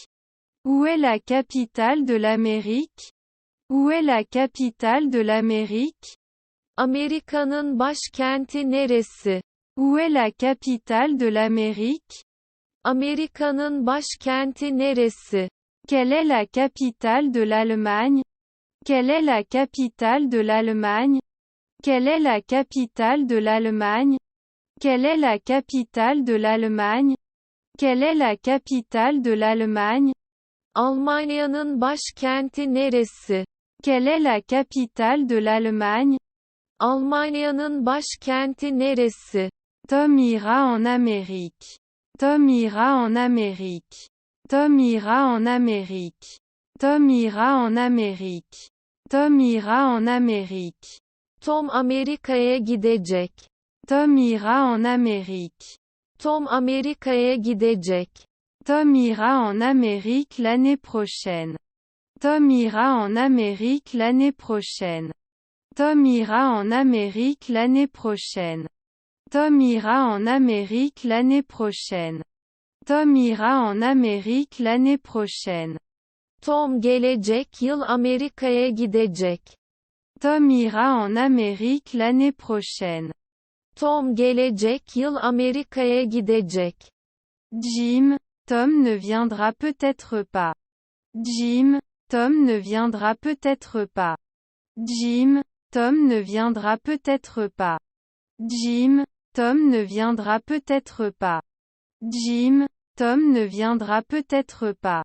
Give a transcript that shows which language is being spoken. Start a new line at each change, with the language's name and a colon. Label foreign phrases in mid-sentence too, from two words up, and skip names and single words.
French: Où est la capitale de l'Amérique? Où est la capitale de l'Amérique?
Turkish: Amerika'nın başkenti neresi?
French: Où est la capitale de l'Amérique?
Turkish: Amerika'nın başkenti neresi?
French: Quelle est la capitale de l'Allemagne? Quelle est la capitale de l'Allemagne? Quelle est la capitale de l'Allemagne? Quelle est la capitale de l'Allemagne? Quelle est la capitale de l'Allemagne?
Turkish: Almanya'nın başkenti neresi?
French: Quelle est la capitale de l'Allemagne?
Turkish: Almanya'nın başkenti neresi?
French: Tom ira en Amérique. Tom ira en Amérique. Tom ira en Amérique. Tom ira en Amérique. Tom ira en Amérique.
Turkish: Tom Amerika'ya gidecek.
French: Tom ira en Amérique.
Turkish: Tom Amerika'ya gidecek.
French: Tom ira en Amérique l'année prochaine. Tom ira en Amérique l'année prochaine. Tom ira en Amérique l'année prochaine. Tom ira en Amérique l'année prochaine. Tom ira en Amérique l'année prochaine.
Turkish: Tom gelecek yıl Amerika'ya gidecek.
French: Tom ira en Amérique l'année prochaine.
Turkish: Tom gelecek yıl Amerika'ya gidecek.
French: Jim, Tom ne viendra peut-être pas. Jim, Tom ne viendra peut-être pas. Jim, Tom ne viendra peut-être pas. Jim, Tom ne viendra peut-être pas. Jim, Tom ne viendra peut-être pas.